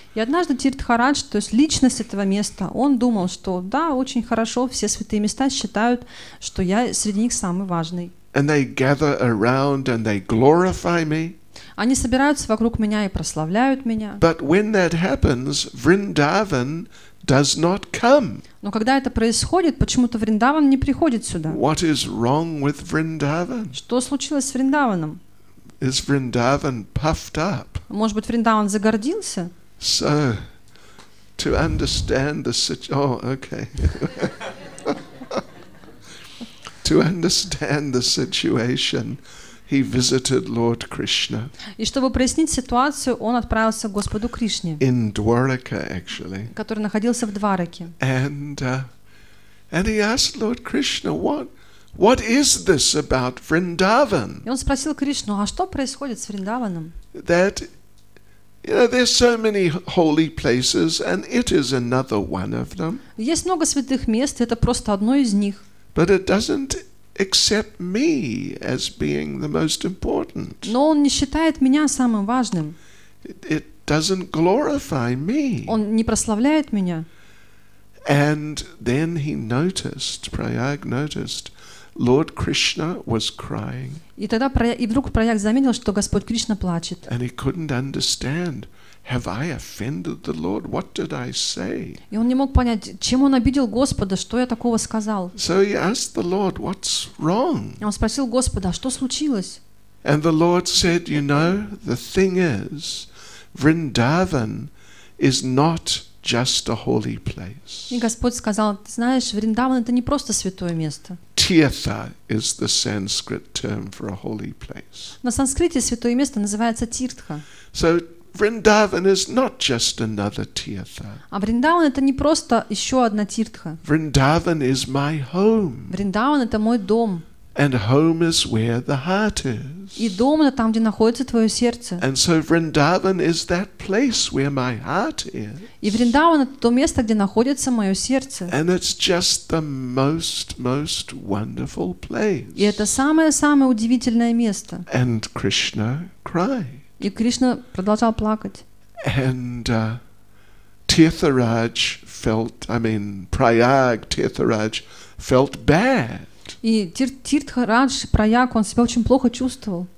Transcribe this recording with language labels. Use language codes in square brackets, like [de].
[ru] И однажды Тиртхарадж, то есть личность этого места, он думал, что да, очень хорошо, все святые места считают, что я среди них самый важный. [en] And they gather around and they glorify me. [ru] Они собираются вокруг меня и прославляют меня. [en] But when that happens, Vrindavan does not come. [ru] Но когда это происходит, почему-то Вриндаван не приходит сюда. [en] What is wrong with Vrindavan? [ru] Что случилось с Вриндаваном? [en] Is Vrindavan puffed up? [ru] Может быть, Вриндаван загордился? [en] So, to understand the to understand the situation, he visited Lord Krishna. [ru] И чтобы прояснить ситуацию, он отправился к Господу Кришне, [en] In Dwaraka, actually. [ru] который находился в Двараке. [en] And he asked Lord Krishna, what is this about Vrindavan? [ru] И он спросил Кришну: а что происходит с Вриндаваном? [en] That, there's so many holy places, and it is another one of them. [ru] Есть много святых мест, это просто одно из них. [en] But it doesn't accept me as being the most important. [ru] Но он не считает меня самым важным. [en] It doesn't glorify me. [ru] Он не прославляет меня. [en] And then he noticed, Prayag noticed, Lord Krishna was crying. [ru] И вдруг Праяг заметил, что Господь Кришна плачет. [en] And he couldn't understand. Have I offended the Lord? What did I say? [ru] И он не мог понять, чем он обидел Господа, что я такого сказал. [en] So he asked the Lord, what's wrong? [ru] И он спросил Господа: а что случилось? [en] And the Lord said, the thing is, Vrindavan is not just a holy place. [ru] И Господь сказал: ты знаешь, Вриндаван — это не просто святое место. [en] Tirtha is the Sanskrit term for a holy place. [ru] На санскрите святое место называется Тиртха. [en] So Vrindavan is not just another Tirtha. [ru] А Вриндаван — это не просто еще одна Тиртха. [en] Vrindavan is my home. [ru] Вриндаван — это мой дом. [en] And home is where the heart is. [ru] И дом — это там, где находится твое сердце. [en] And so Vrindavan is that place where my heart is. [ru] И Вриндаван — это то место, где находится мое сердце. [en] And it's just the most wonderful place. [ru] И это самое-самое удивительное место. [en] And Krishna cried. [ru] И Кришна продолжал плакать. [en] And Tirtharaj felt bad. [ru] И Тиртхарадж, Праяг, он себя очень плохо чувствовал.